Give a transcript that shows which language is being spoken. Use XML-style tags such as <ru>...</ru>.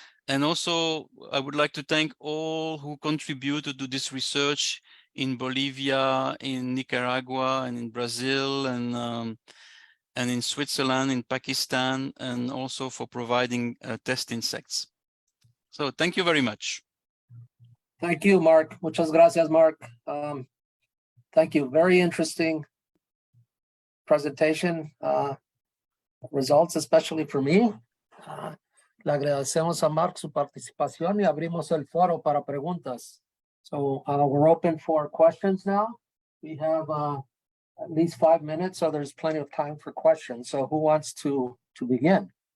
<en>And also, I would like to thank all who contributed to this research in Bolivia, in Nicaragua, and in Brazil, and in Switzerland, in Pakistan, and also for providing test insects. So thank you very much. Thank you, Marc. Muchas gracias, Marc. Thank you. Very interesting presentation, results, especially for me.</en> <es>Le agradecemos a Marc su participación y abrimos el foro para preguntas.</es> <en>So we're open for questions now. We have at least 5 minutes, so there's plenty of time for questions. So who wants to begin?</en>